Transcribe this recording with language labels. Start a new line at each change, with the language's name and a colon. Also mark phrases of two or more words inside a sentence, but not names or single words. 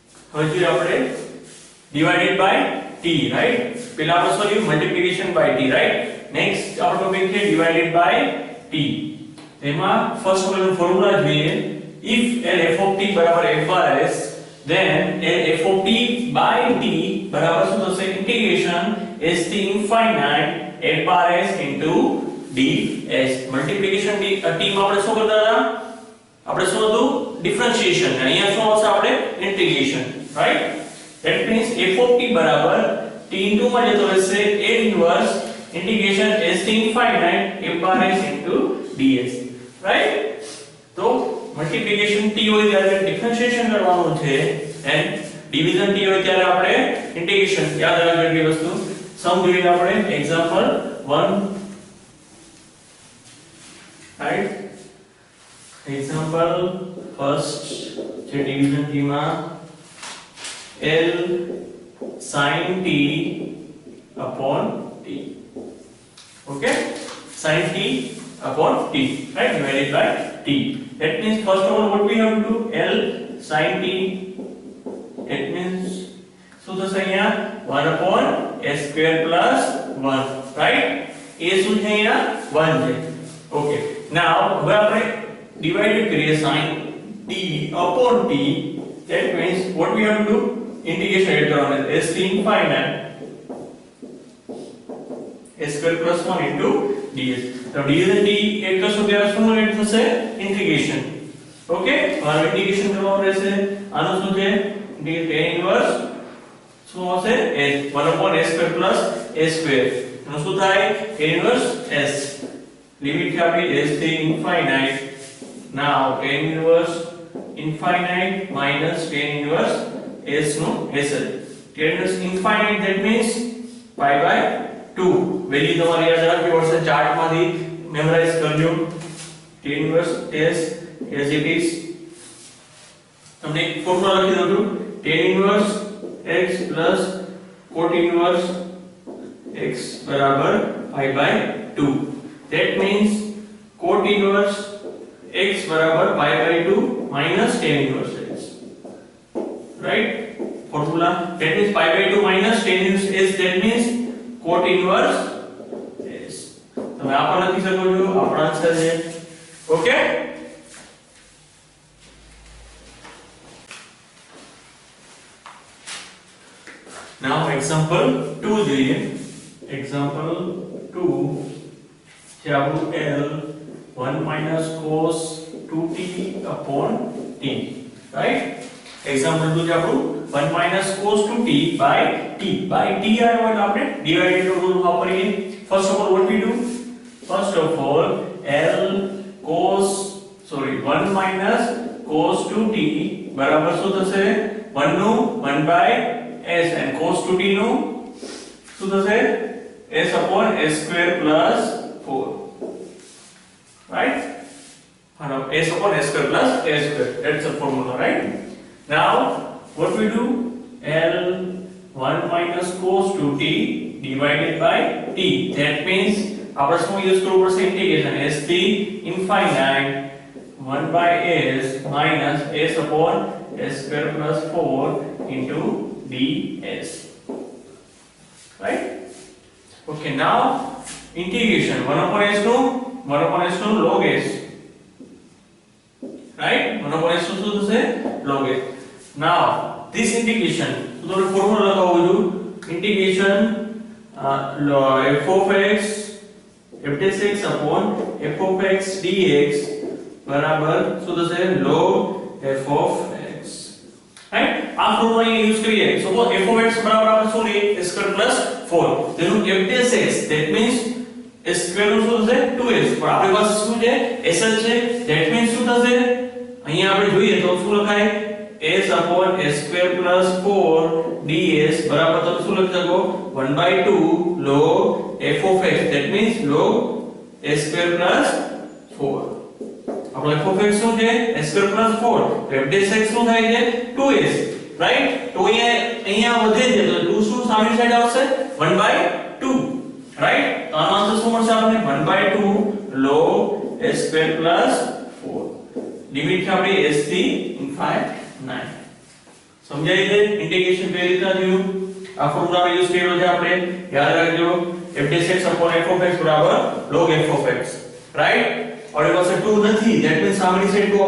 Gujarati: હવે જોઈએ આપણે
English: divided by t, right?
Gujarati: પેલા આપણે શું લીધું
English: multiplication by t, right?
Gujarati: next આપણો ટોપિક છે
English: divided by t.
Gujarati: એમાં ફર્સ્ટ આપણે ફોર્મ્યુલા જોઈએ.
English: if l f of t બરાબર f bar s, then l f of t by t બરાબર
Gujarati: શું થશે
English: integration s થી infinite f bar s into ds.
Gujarati: multiplication t માં આપણે શું કરતા હતા? આપણે શું હતું ડિફરન્શિએશન. અહીંયા શું આવશે આપણે ઇન્ટિગ્રેશન, રાઈટ?
English: that means f of t બરાબર t into
Gujarati: માં જતો રહેશે
English: a inverse integration s થી infinite f bar s into ds, right?
Gujarati: તો મલ્ટીપ્લિકેશન t હોય ત્યારે ડિફરન્શિએશન કરવાનું છે
English: and division t
Gujarati: હોય ત્યારે આપણે ઇન્ટિગ્રેશન. યાદ રાખજો એટલી વસ્તુ. સમ જોઈએ આપણે
English: example 1, right? example first છે division t માં l sin t upon t. Okay, sin t upon t, right? divided by t. that means first of all what we have to do, l sin t, that means
Gujarati: શું થશે અહીંયા
English: 1 upon s square plus 1, right?
Gujarati: a શું છે અહીંયા 1 છે.
English: okay, now
Gujarati: હવે આપણે divided કરીએ
English: sin t upon t. that means what we have to do, integration એડ કરવાનું s થી infinite s square plus 1 into ds.
Gujarati: તો
English: ds and t
Gujarati: એડ કરશો ત્યારે શું એડ થશે integration. ઓકે, હવે integration કરવાનું રહેશે. આનું શું છે
English: tan inverse
Gujarati: શું આવશે
English: s 1 upon s square
Gujarati: plus s square. એનું શું થાય
English: tan inverse s.
Gujarati: લિમિટ છે આપણી s થી infinite.
English: now tan inverse infinite minus tan inverse s નો s. tan inverse infinite, that means pi by 2.
Gujarati: વેલ્યુ તમારે યાદ રાખવી પડશે, ચાર્ટ માંથી મેમરાઇઝ કરજો.
English: tan inverse s as it is.
Gujarati: તમને એક ફોર્મ્યુલા લખી દઉં છું,
English: tan inverse x plus cot inverse x બરાબર pi by 2. that means cot inverse x બરાબર pi by 2 minus tan inverse x, right? formula, that means pi by 2 minus tan inverse s, that means cot inverse s. તમે આ પણ લખી શકો છો, આપણો આન્સર છે. ઓકે, now example 2 જોઈએ. example 2 છે આપણું l 1 minus cos 2t upon t, right? example 2 છે આપણું 1 minus cos 2t by t. by t
Gujarati: આવ્યો એટલે આપણે
English: divided rule
Gujarati: વાપરીએ.
English: first of all what we do, first of all l cos 1 minus cos 2t
Gujarati: બરાબર શું થશે
English: 1 નું 1 by s and cos 2t
Gujarati: નું શું થશે
English: s upon s square plus 4, right? s upon s square plus s square, that's the formula, right? now what we do, l 1 minus cos 2t divided by t. that means
Gujarati: આપણે શું યુઝ કરવું પડશે
English: ઇન્ટિગ્રેશન s થી infinite 1 by s minus s upon s square plus 4 into ds, right? okay, now integration 1 upon s નું log s, right? 1 upon s
Gujarati: નું શું થશે
English: log s. now this integration
Gujarati: તો તમને ફોર્મ્યુલા લગાવવું છું,
English: integration f of x f dash x upon f of x dx બરાબર શું થશે log f of x, right?
Gujarati: આ ફોર્મ્યુલા અહીં યુઝ કરીએ. સપોઝ
English: f of x
Gujarati: બરાબર આપણે શું લઈએ
English: s square plus 4,
Gujarati: તેનું
English: f dash x, that means s square
Gujarati: નું શું થશે 2s. પણ આપણી પાસે શું છે sl છે, that means શું થશે અહીંયા આપણે જોઈએ તો શું લખાય
English: s upon s square plus 4 ds
Gujarati: બરાબર તમે શું લખી શકો
English: 1 by 2 log f of x, that means log s square plus 4.
Gujarati: આપણો
English: f of x
Gujarati: શું છે
English: s square plus 4,
Gujarati: તો
English: f dash x
Gujarati: શું થાય છે 2s, right? તો અહીંયા વધે છે તો 2 શું સામેની સાઈડ આવશે
English: 1 by 2, right?
Gujarati: તો આનો આન્સર શું મળશે આપણને
English: 1 by 2 log s square plus 4.
Gujarati: લિમિટ છે આપણી s થી
English: infinite 9.
Gujarati: સમજાય છે ઇન્ટિગ્રેશન કઈ રીતના થયું આ ફોર્મ્યુલાનો યુઝ કર્યો છે આપણે યાદ રાખજો
English: f(x) f(x) log f(x)
Gujarati: રાઈટ આપણી પાસે 2 નથી
English: that means
Gujarati: સામેની સાઈડ 2 આપણે